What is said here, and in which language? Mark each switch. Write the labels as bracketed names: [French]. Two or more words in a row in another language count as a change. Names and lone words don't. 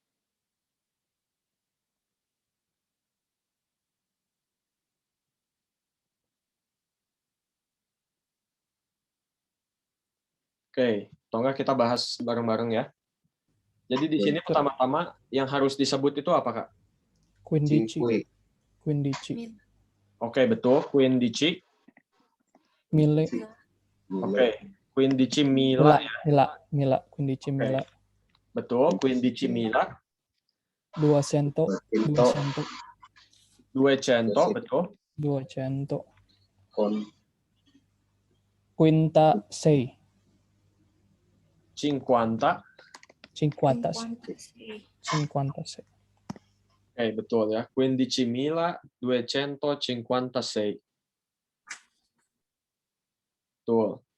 [Indonesian] Oke, atau enggak kita bahas bareng-bareng ya. Jadi di sini pertama-tama yang harus disebut itu apa, Kak? [Italian] Quindici. Quindici. [Indonesian] Oke, betul. [Italian] Quindici. Mille. Oke. Quindici mila ya. Mila. Quindici mila. Betul. Quindici mila. 200. 200, [Indonesian] betul. [Italian] 200. Quinta 6. 50. 56. [Indonesian] Oke, betul ya. 15.256. Betul.